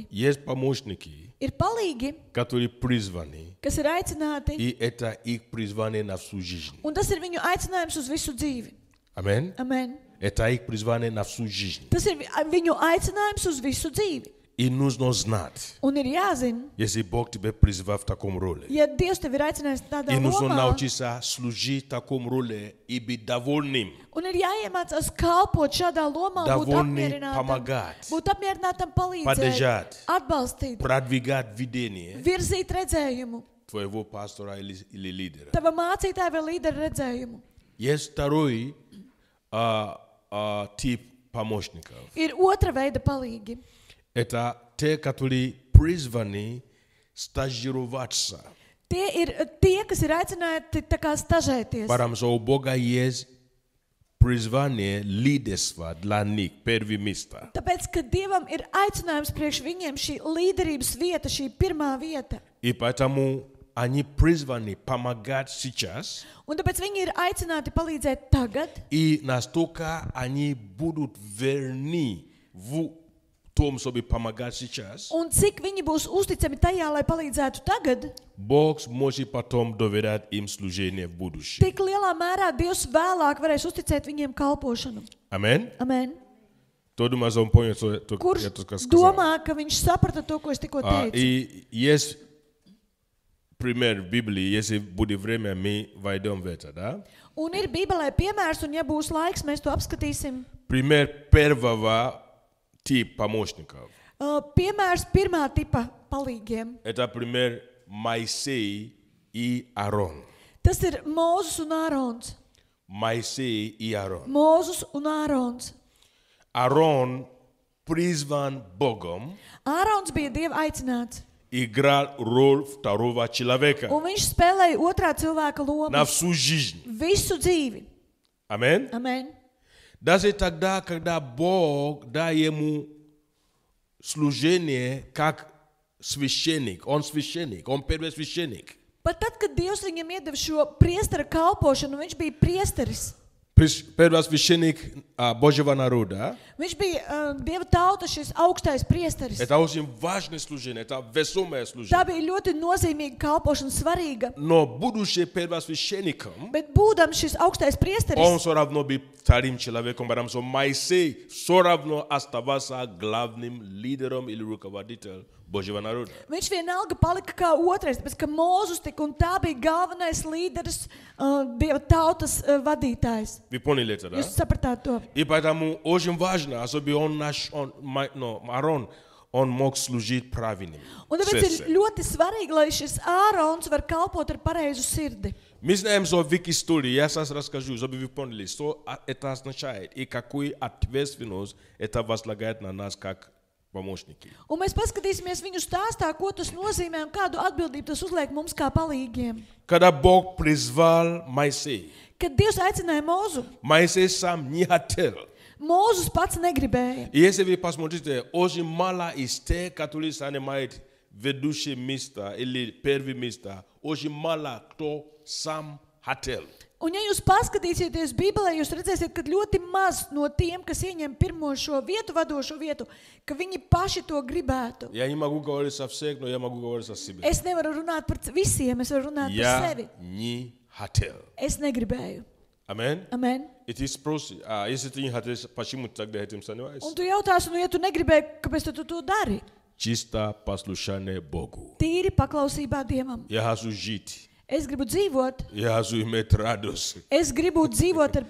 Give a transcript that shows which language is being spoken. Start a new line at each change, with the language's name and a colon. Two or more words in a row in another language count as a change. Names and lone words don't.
Russian: Есть помощники,
Latvian: Ir palīgi,
Russian: которые призваны,
Latvian: kas ir aicināti,
Russian: и это их призвание на всю жизнь.
Latvian: un tas ir viņu aicinājums uz visu dzīvi. Amen? Amen.
Russian: Это их призвание на всю жизнь.
Latvian: Tas ir viņu aicinājums uz visu dzīvi.
Russian: И нужно знать,
Latvian: Un ir jāzina,
Russian: если Бог тебя призвал в таком роли.
Latvian: ja Dievs tevi ir aicinājis tādā
Russian: И нужно
Latvian: lomā,
Russian: научиться служить в таком роли и быть довольным,
Latvian: un ir jāiemācās kalpot šādā lomā, būt
Russian: довольным
Latvian: apmierinātam,
Russian: помогать,
Latvian: būt apmierinātam palīdzēt,
Russian: поддержать,
Latvian: atbalstīt,
Russian: продвигать видение
Latvian: virzīt redzējumu,
Russian: твоего пастора или лидера.
Latvian: tava mācītāja vai līdera redzējumu.
Russian: Есть второй тип помощников.
Latvian: Ir otra veida palīgi.
Russian: Это те, которые призваны стажироваться.
Latvian: Tie ir tie, kas ir aicināti tā kā stažēties.
Russian: Потому что у Бога есть призвание лидерства для них, первое место.
Latvian: Tāpēc, ka Dievam ir aicinājums priekš viņiem šī līderības vieta, šī pirmā vieta.
Russian: И поэтому они призваны помогать сейчас.
Latvian: Un tāpēc viņi ir aicināti palīdzēt tagad.
Russian: И настолько они будут верны в том, чтобы помогать сейчас,
Latvian: Un cik viņi būs uzticami tajā, lai palīdzētu tagad,
Russian: Бог может потом доверять им служение в будущем.
Latvian: tik lielā mērā Dievs vēlāk varēs uzticēt viņiem kalpošanu. Amen? Amen. Todo mais um ponho to Kurš
Russian: я только сказал.
Latvian: domā, ka viņš saprata to, ko es tikko teicu?
Russian: И есть пример в Библии, если будет время, мы войдем в это, да?
Latvian: Un ir Bībelē piemērs, un ja būs laiks, mēs to apskatīsim.
Russian: Пример первого типа помощников.
Latvian: Piemērs pirmā tipa palīgiem.
Russian: Это пример Моисей и Аарон.
Latvian: Tas ir Mūzes un Ārons.
Russian: Моисей и Аарон.
Latvian: Mūzes un Ārons.
Russian: Аарон призван Богом,
Latvian: Ārons bija Dieva aicināts,
Russian: играл роль второго человека
Latvian: un viņš spēlēja otrā cilvēka lomu
Russian: на всю жизнь.
Latvian: visu dzīvi. Amen? Amen.
Russian: Даже тогда, когда Бог дал ему служение как священник, он первосвященник.
Latvian: Pat tad, kad Dievs viņam iedeva šo priestera kalpošanu, viņš bija priesteris.
Russian: Первосвященник Божьего народа.
Latvian: Viņš bija Dieva tauta, šis augstais priesteris.
Russian: Это очень важное служение, это весомое
Latvian: Tā
Russian: служение.
Latvian: bija ļoti nozīmīga kalpošana, svarīga.
Russian: Но будучи первосвященником,
Latvian: Bet būdams šis augstais priesteris,
Russian: он все равно был вторым человеком, потому что Моисей все равно оставался главным лидером или руководителем Божьего народа.
Latvian: viņš vienalga palika kā otrais, tāpēc, ka Mūzes tika, un tā bija galvenais līderis, Dieva tautas vadītājs.
Russian: Вы поняли это, да?
Latvian: Jūs sapratāt to?
Russian: И поэтому очень важно, особенно Аарон, он мог служить правильным.
Latvian: Un tāpēc ir
Russian: сердцем.
Latvian: ļoti svarīgi, lai šis Ārons var kalpot ar pareizu sirdi.
Russian: Мы знаем, что в их истории, я сейчас расскажу, чтобы вы поняли, что это означает и какую ответственность это возлагает на нас как помощники.
Latvian: Un mēs paskatīsimies viņu stāstā, ko tas nozīmē un kādu atbildību tas uzliek mums kā palīgiem.
Russian: Когда Бог призвал Моисея,
Latvian: Kad Dievs aicināja Mūzu,
Russian: Моисей сам не хотел.
Latvian: Mūzes pats negribēja.
Russian: И если вы посмотрите, очень мало из тех, которые занимают ведущие места или первые места, очень мало кто сам хотел.
Latvian: Un ja jūs paskatīsieties Bībelē, jūs redzēsiet, ka ļoti maz no tiem, kas ieņem pirmo šo vietu, vadošo vietu, ka viņi paši to gribētu.
Russian: Я не могу говорить со всех, но я могу говорить о себе.
Latvian: Es nevaru runāt par visiem, es varu runāt par
Russian: Я
Latvian: sevi.
Russian: не хотел.
Latvian: Es negribēju. Amen? Amen.
English: It is process.
Russian: Если ты не хотел, почему тогда этим занимаешься?
Latvian: Un tu jautāsi, nu, ja tu negribēji, kāpēc tu to dari?
Russian: Чисто послушание Богу.
Latvian: Tīri paklausībā Dievam.
Russian: Я хочу жить.
Latvian: Es gribu dzīvot.
Russian: Я хочу иметь радость.
Latvian: Es gribu dzīvot ar